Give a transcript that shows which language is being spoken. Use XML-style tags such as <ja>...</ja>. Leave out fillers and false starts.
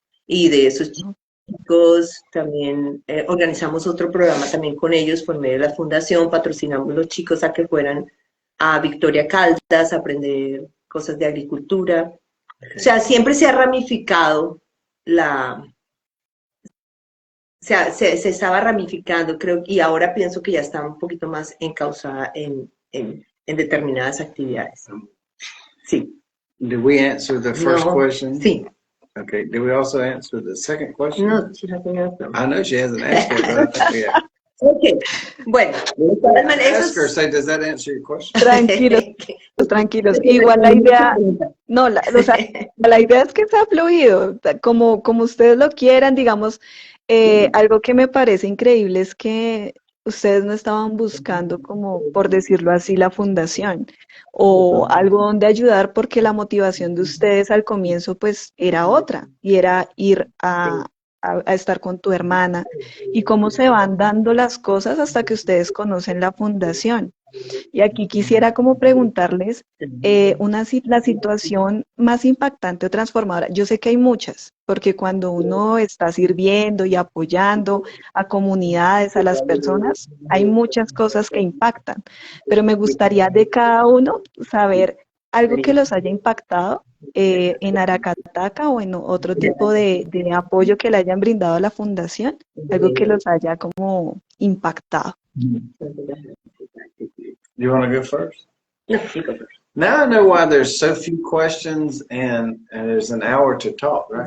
<es>Y de esos chicos también organizamos otro programa también con ellos por medio de la fundación, patrocinamos a los chicos a que fueran a Victoria Caldas a aprender cosas de agricultura. O sea, siempre se ha ramificado se estaba ramificando, creo, y ahora pienso que ya está un poquito más encauzada en determinadas actividades. Sí.</es> <en>Did we answer the first question?</en> <es>Sí.</es> <en>Okay. Did we also answer the second question? No, she hasn't answered. I know she hasn't answered it, but I think we have.</en> <es>Okay. Bueno, de todas maneras.</es> <en>Ask her, say, does that answer your question?</en> <es>Tranquilos, tranquilos. Igual la idea, no, o sea, la idea es que sea fluido, como ustedes lo quieran, digamos, algo que me parece increíble es que ustedes no estaban buscando, como por decirlo así, la fundación o algo donde ayudar, porque la motivación de ustedes al comienzo pues era otra, y era ir a estar con tu hermana, y cómo se van dando las cosas hasta que ustedes conocen la fundación. Y aquí quisiera como preguntarles la situación más impactante o transformadora. Yo sé que hay muchas, porque cuando uno está sirviendo y apoyando a comunidades, a las personas, hay muchas cosas que impactan, pero me gustaría de cada uno saber algo que los haya impactado en Aracataca o en otro tipo de apoyo que le hayan brindado a la fundación, algo que los haya como impactado.</es> <en>You want to go first? No, you go first. Now I know why there's so few questions and there's an hour to talk, right?</en>